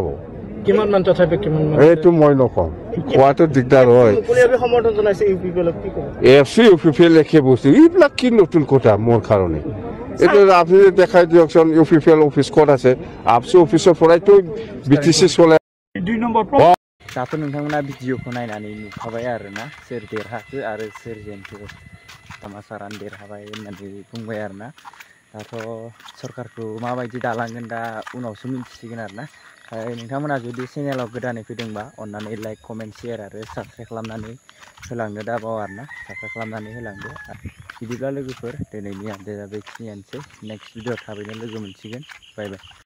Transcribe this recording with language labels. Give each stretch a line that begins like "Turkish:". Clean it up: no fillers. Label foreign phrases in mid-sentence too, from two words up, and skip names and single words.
Assamese: কিমান মান তথাপি কিমান মান এইটো মই নকওঁ কোৱাটো দিগদাৰ হয় মুকলিভাৱে সমৰ্থন জনাইছে ইউপিপিএলক কি ক'ব এফচি ইউপিপিএল একে বস্তু এইবিলাক কি নতুন কথা মোৰ কাৰণে এইটো আপুনি দেখাই দিয়কচোন ইউপিপিএল অফিচ ক'ত আছে আপচি অফিচৰ পৰাইতো বিটিচি চলে 2 নম্বৰ
Bodo: दाथ' नोंथांमोना भिडिअखौ नायनानै नुखाबाय आरोना सोर देरहाखो आरो सोर जेनखो दामासारानो देरहाबाय होननानै बुंबाय आरोना दाथ' सरकारखौ माबायदि दालांगोन दा उनावसो मिन्थिसिगोन आरोना नोंथांमोना जुदि चेनेलाव गोदानै फैदोंबा अन्नानै
English: like comment share
Bodo: आरो साबस्क्राइब खालामनानै होलांनो दाबाव आरोना साबस्क्राइब खालामनानै होलांदो बिदिब्ला लोगोफोर दिनैनि आपडेटआ बेखिनियानोसै
English: next video
Bodo: थाबैनो लोगो मोनसिगोन
English: bye bye